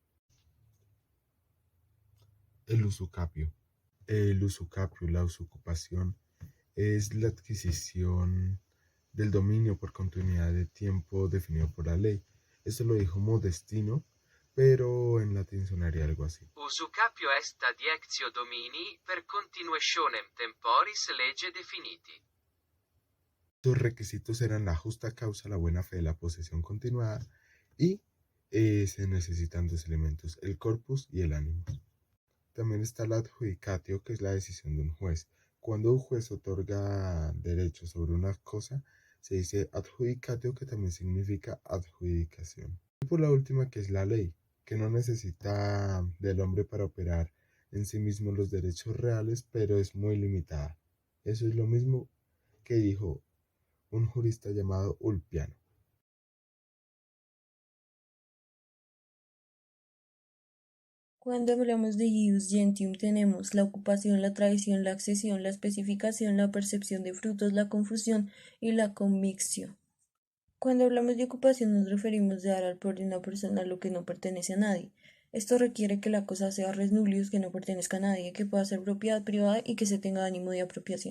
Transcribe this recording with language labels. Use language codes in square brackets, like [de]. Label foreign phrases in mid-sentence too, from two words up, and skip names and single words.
[es] El usucapio. El usucapio, la usucapión, es la adquisición del dominio por continuidad de tiempo definido por la ley. Esto lo dijo Modestino, pero en latín sonaría algo así. [la] Usucapio est adiectio domini per continuationem temporis lege definiti. [es] Sus requisitos eran la justa causa, la buena fe, la posesión continuada, y se necesitan dos elementos, el corpus y el animus. También está la adjudicatio, que es la decisión de un juez. Cuando un juez otorga derechos sobre una cosa, se dice adjudicatio, que también significa adjudicación. Y por la última, que es la ley, que no necesita del hombre para operar en sí mismo los derechos reales, pero es muy limitada. Eso es lo mismo que dijo un jurista llamado Ulpiano. Cuando hablamos de ius gentium tenemos la ocupación, la tradición, la accesión, la especificación, la percepción de frutos, la confusión y la commixtio. Cuando hablamos de ocupación nos referimos de dar al poder de una persona lo que no pertenece a nadie. Esto requiere que la cosa sea [la] res nullius, [es] que no pertenezca a nadie, que pueda ser propiedad privada y que se tenga ánimo de apropiación.